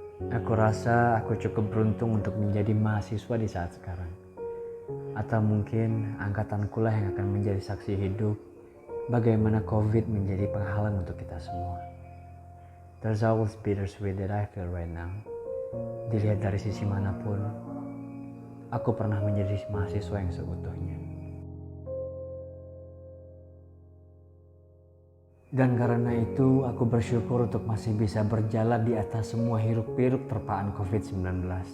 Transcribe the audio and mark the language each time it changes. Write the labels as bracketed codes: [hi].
[id] Aku rasa aku cukup beruntung untuk menjadi mahasiswa di saat sekarang. Atau mungkin angkatanku lah yang akan menjadi saksi hidup bagaimana COVID menjadi penghalang untuk kita semua. [en] There's always bittersweet that I feel right now. [id] Dilihat dari sisi manapun, aku pernah menjadi mahasiswa yang seutuhnya. Dan karena itu, aku bersyukur untuk masih bisa berjalan di atas semua hiruk-pikuk terpaan COVID-19.